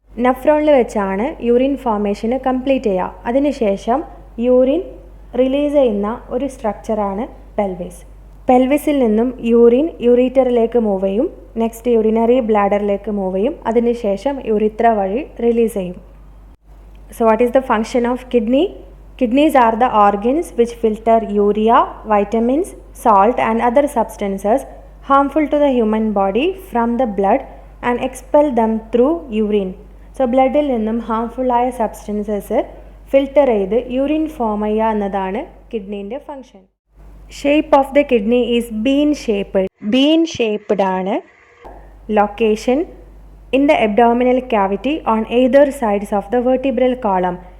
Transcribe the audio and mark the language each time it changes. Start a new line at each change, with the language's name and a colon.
Malayalam: നെഫ്രോണിൽ വെച്ചാണ് urine ഫോർമേഷന് complete ചെയ്യുക. അതിനുശേഷം യൂറിൻ റിലീസ് ചെയ്യുന്ന ഒരു സ്ട്രക്ചറാണ് പെൽവിസ്. പെൽവിസിൽ നിന്നും യൂറിൻ യൂറീറ്ററിലേക്ക് മൂവ് ചെയ്യും, നെക്സ്റ്റ് യൂറിനറി ബ്ലാഡറിലേക്ക് മൂവ് ചെയ്യും, അതിനുശേഷം യൂറിത്ര വഴി റിലീസ് ചെയ്യും.
English: So what is the function of kidney? Kidneys are the organs which filter urea, vitamins, salt and other substances harmful to the human body from the blood and expel them through urine.
Malayalam: So ബ്ലഡിൽ നിന്നും ഹാംഫുള്ളായ substances filter ചെയ്ത് urine form ചെയ്യുക എന്നതാണ് കിഡ്നീൻ്റെ function.
English: Shape of the kidney is bean shaped.
Malayalam: Been shaped ആണ്.
English: Location in the abdominal cavity on either sides of the vertebral column.